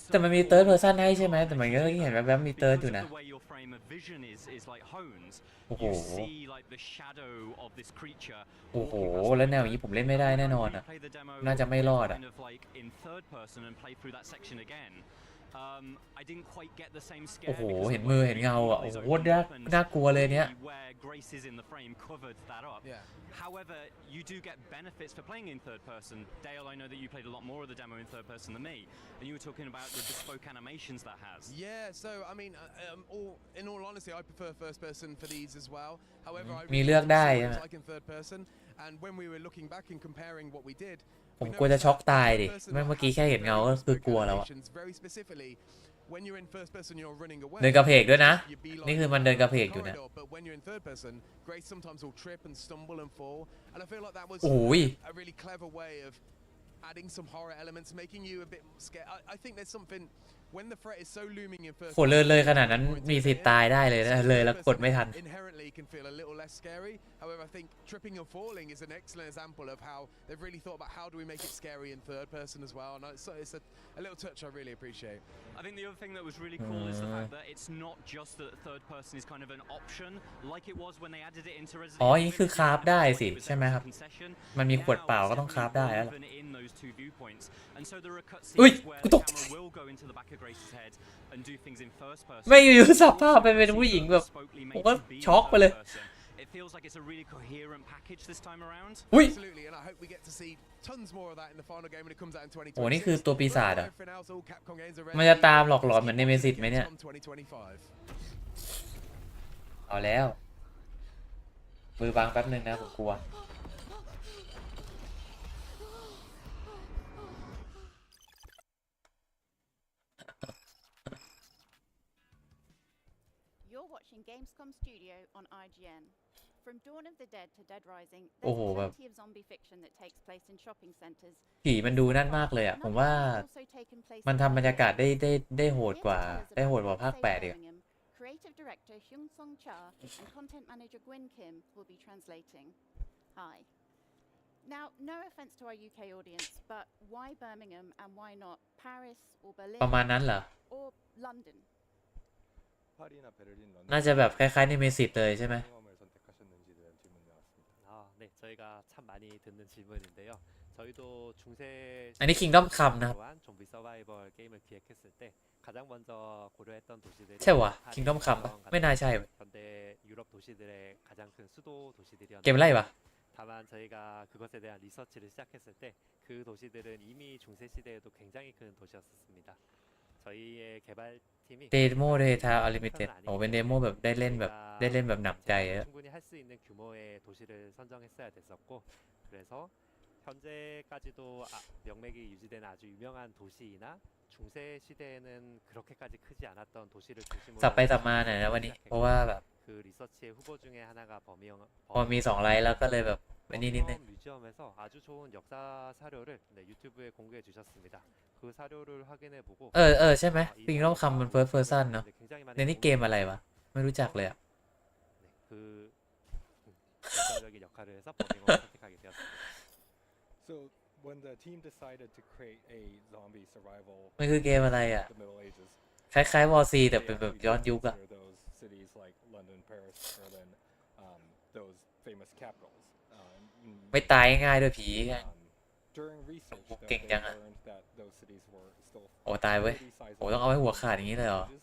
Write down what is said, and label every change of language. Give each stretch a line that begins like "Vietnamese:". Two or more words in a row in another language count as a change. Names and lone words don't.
Thai: แต่มันมี
English: third person
Thai: ให้ใช่ไหมแต่มันก็เห็นแบบมี third อยู่นะโอ้โหโอ้โหแล้วแนวอย่างนี้ผมเล่นไม่ได้แน่นอนอ่ะน่าจะไม่รอดอ่ะโอ้โหเห็นมือเห็นเงาอ่ะโอ้โหน่ากลัวเลยเนี้ย
English: However, you do get benefits for playing in third person. Dale, I know that you played a lot more of the demo in third person than me, and you were talking about the bespoke animations that has. Yeah, so I mean, in all honesty, I prefer first person for these as well. However, I
Thai: มีเลือกได้
English: like in third person, and when we were looking back and comparing what we did,
Thai: ผมกลัวจะช็อกตายดิเมื่อกี้แค่เห็นเงาก็คือกลัวแล้วอะเดินกระเพกด้วยนะนี่คือมันเดินกระเพกอยู่นะโอ้ย
English: adding some horror elements, making you a bit scared. I think there's something when the threat is so looming in first.
Thai: โหเลยขนาดนั้นมีสิทธิ์ตายได้เลยนะเลยแล้วกดไม่ทัน
English: Inherently can feel a little less scary. However, I think tripping and falling is an excellent example of how they've really thought about how do we make it scary in third person as well. And it's a little touch I really appreciate. I think the other thing that was really cool is the fact that it's not just that third person is kind of an option like it was when they added it into Resident Evil.
Thai: อ๋อนี่คือคราฟได้สิใช่ไหมครับมันมีขวดเปล่าก็ต้องคราฟได้แล้ว อุ้ยกูตก ไม่อยู่ๆสับภาพไปเป็นผู้หญิงแบบผมก็ช็อกไปเลยอุ้ยโอ้นี่คือตัวปีศาจอ่ะมันจะตามหลอกหลอนเหมือนเนเมซิสไหมเนี่ยเอาแล้วมือบังแป๊บนึงนะผมกลัว
English: Gamescom Studio on IGN. From Dawn of the Dead to Dead Rising,
Thai: โอ้โห
English: there's
Thai: แบบ
English: plenty of zombie fiction that takes place in shopping centers.
Thai: ผีมันดูนั่นมากเลยอ่ะผมว่ามันทำบรรยากาศได้โหดกว่าภาค8อีก
English: Creative director Hyung Song Cha and content manager Gwyn Kim will be translating. Hi. Now, no offense to our UK audience, but why Birmingham and why not Paris or Berlin
Thai: ประมาณนั้นเหรอ
English: or London?
Thai: น่าจะแบบคล้ายๆในเมสิตเลยใช่ไหม
Korean: 네, 저희가 참 많이 듣는 질문인데요.
Thai: อันนี้ Kingdom Come นะครับใช่วะ Kingdom Come ปะไม่น่าใช่เกมอะไรวะเดโมเดทาอลิมิเต็ดโอ้เป็นเดโมแบบได้เล่นแบบหนักใจอะ
Korean: 현재까지도 명맥이 유지된 아주 유명한 도시이나 중세 시대에는 그렇게까지 크지 않았던 도시를 중심으로
Thai: สับไปสับมาหน่อยนะวันนี้เพราะว่าแบบ
Korean: 그 리서치의 후보 중에 하나가
Thai: พอมี2ไลฟ์แล้วก็เลยแบบวันนี้นิดนึง
Korean: 뮤지엄에서 아주 좋은 역사 사료를 유튜브에 공개해 주셨습니다. 그 사료를 확인해 보고
Thai: ใช่ไหมปิงต้องคำมัน
English: first person
Thai: เนาะในนี้เกมอะไรวะไม่รู้จักเลยอะ
Korean: 그 결정적인 역할을 해서 버밍엄을 선택하게 되었습니다.
English: So when the team decided to create a zombie survival
Thai: มันคือเกมอะไรอ่ะคล้ายๆ War C แต่เป็นแบบย้อนยุคอะไม่ตายง่ายด้วยผีเก่งจังอะโอ้ตายเว้ยโอ้ต้องเอาให้หัวขาดอย่างนี้เลยเหรอ